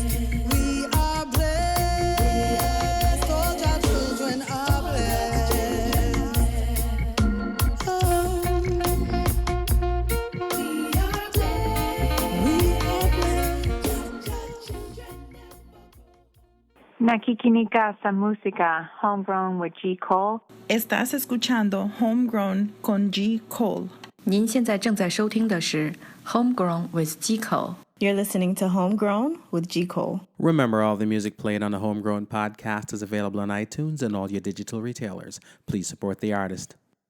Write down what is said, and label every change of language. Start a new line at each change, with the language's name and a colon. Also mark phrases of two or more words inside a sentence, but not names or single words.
English: We are blessed, all Jah children are blessed. Oh. We are blessed, we are blessed.
Filipino: Nakikinika sa música, Homegrown with G. Cole.
Spanish: Estás escuchando Homegrown con G. Cole.
Chinese: 您现在正在收听的是 Homegrown with G. Cole.
English: You're listening to Homegrown with G. Cole. Remember, all the music played on the Homegrown podcast is available on iTunes and all your digital retailers. Please support the artist.